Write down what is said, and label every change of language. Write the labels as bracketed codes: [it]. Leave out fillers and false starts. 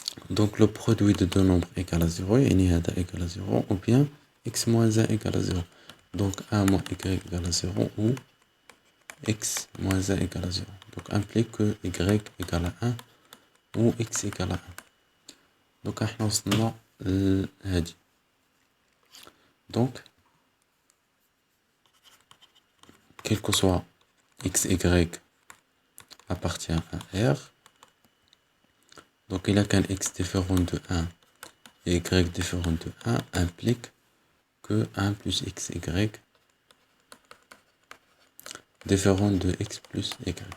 [fr] Donc le produit de deux nombres égale à 0, et il y a égal à 0, ou bien x moins 1 égale à 0. Donc 1 moins y égale à 0, ou x moins 1 égale à 0. Donc implique que y égale à 1, ou x égale à 1. [ar] Donc احنا وصلنا لهادي. [fr] Donc quel que soit x, y appartient à R. Donc il a qu'un x différent de 1 et y différent de 1 implique que 1 plus xy différent de x plus y.